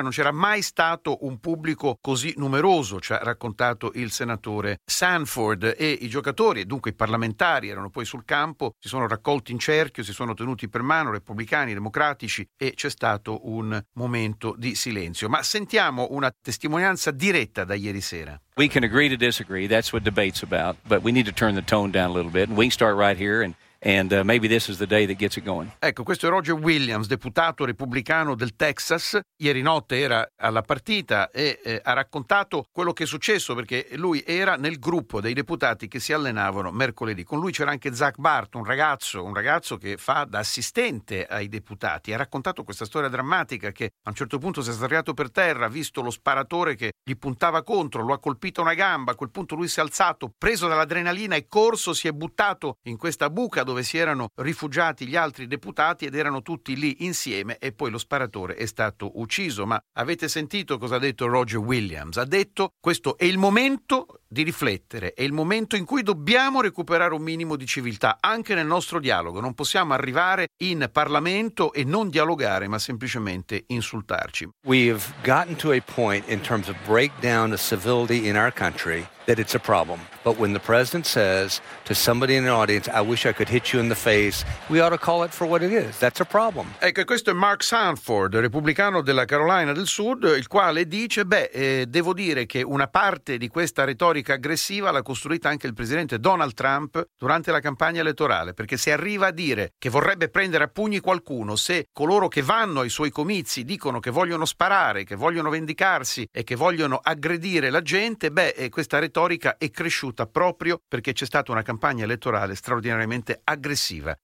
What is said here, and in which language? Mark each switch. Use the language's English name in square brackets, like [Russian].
[Italian] Non c'era mai stato un pubblico così numeroso, ci ha raccontato il senatore Sanford, e i giocatori, e dunque i parlamentari, erano poi sul campo, si sono raccolti in cerchio, si sono tenuti per mano, repubblicani, democratici, e c'è stato un momento di silenzio. Ma sentiamo una testimonianza diretta da ieri sera. [English] We can agree to disagree, that's what debate's about, but we need to turn the tone down a little bit, and we can start right here, and maybe this is the day that gets it going. [Italian] Ecco, questo è Roger Williams, deputato repubblicano del Texas. Ieri notte era alla partita e ha raccontato quello che è successo, perché lui era nel gruppo dei deputati che si allenavano mercoledì. Con lui c'era anche Zach Bart, un ragazzo che fa da assistente ai deputati. Ha raccontato questa storia drammatica, che a un certo punto si è sdraiato per terra, ha visto lo sparatore che gli puntava contro, lo ha colpito una gamba. A quel punto lui si è alzato, preso dall'adrenalina, è corso, si è buttato in questa buca dove si erano rifugiati gli altri deputati ed erano tutti lì insieme, e poi lo sparatore è stato ucciso. Ma avete sentito cosa ha detto Roger Williams? Ha detto: questo è il momento di riflettere, è il momento in cui dobbiamo recuperare un minimo di civiltà anche nel nostro dialogo. Non possiamo arrivare in Parlamento e non dialogare, ma semplicemente insultarci. [English] We have gotten to a point in terms of breakdown of civility in our country that it's a problem. But when the president says to somebody in an audience, I wish I could hit you in the face, we ought to call it for what it is. That's a problem. [Italian] Ecco, questo è Mark Sanford, repubblicano della Carolina del Sud, il quale dice: devo dire che una parte di questa retorica aggressiva l'ha costruita anche il presidente Donald Trump durante la campagna elettorale, perché se arriva a dire che vorrebbe prendere a pugni qualcuno, se coloro che vanno ai suoi comizi dicono che vogliono sparare, che vogliono vendicarsi e che vogliono aggredire la gente, questa retorica è cresciuta proprio perché c'è stata una campagna elettorale straordinariamente aggressiva.